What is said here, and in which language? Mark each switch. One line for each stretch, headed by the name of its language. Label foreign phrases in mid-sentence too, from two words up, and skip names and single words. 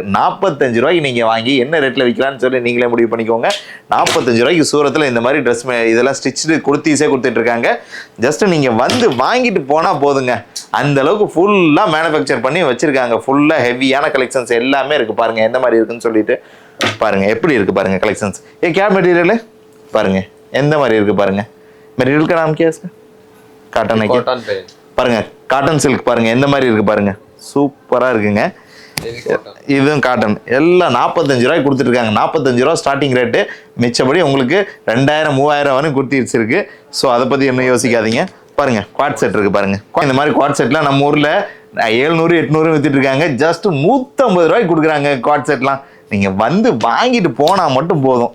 Tamil: 45 ரூபாய்க்கு நீங்கள் வாங்கி என்ன ரேட்டில் விற்கலான்னு சொல்லி நீங்களே முடிவு பண்ணிக்கோங்க. 45 ரூபாய்க்கு சூரத்தில் இந்த மாதிரி ட்ரெஸ் இதெல்லாம் ஸ்டிச்சு குர்த்திஸே கொடுத்துட்ருக்காங்க. ஜஸ்ட்டு நீங்கள் வந்து வாங்கிட்டு போனால் போதுங்க. அந்த அளவுக்கு
English: full manufacture
Tamil: பண்ணி வச்சுருக்காங்க. ஃபுல்லாக
English: heavy collections
Tamil: எல்லாமே இருக்குது பாருங்கள் எந்த மாதிரி இருக்குன்னு சொல்லிட்டு. பாருங்கள் எப்படி இருக்குது பாருங்கள் கலெக்ஷன்ஸ்.
Hindi: क्या मटेरियल है
Tamil: பாருங்கள் எந்த மாதிரி இருக்குது பாருங்கள்.
Hindi: मटेरियल का नाम क्या है इसका?
English: cotton nighty Cotton paint.
Tamil: பாருங்க,
English: cotton silk
Tamil: பாருங்க எந்த மாதிரி இருக்கு பாருங்க, சூப்பரா இருக்குங்க.
English: Heavy cotton.
Tamil: இதுவும் காட்டன் எல்லாம் 45 ரூபாய்க்கு கொடுத்துருக்காங்க. 45 ரூபா
English: starting rate.
Tamil: மிச்சபடி உங்களுக்கு 2000 3000 வரையும் குர்த்திஸ் இருக்கு. ஸோ அதை பற்றி என்ன யோசிக்காதீங்க. பாருங்க
English: coord set
Tamil: இருக்கு பாருங்க. இந்த மாதிரி
English: coord set
Tamil: நம்ம ஊரில் 700 800 வித்துட்டு இருக்காங்க. ஜஸ்ட் 150 ரூபாய்க்கு கொடுக்குறாங்க
English: coord set.
Tamil: நீங்கள் வந்து வாங்கிட்டு போனால் மட்டும் போதும்.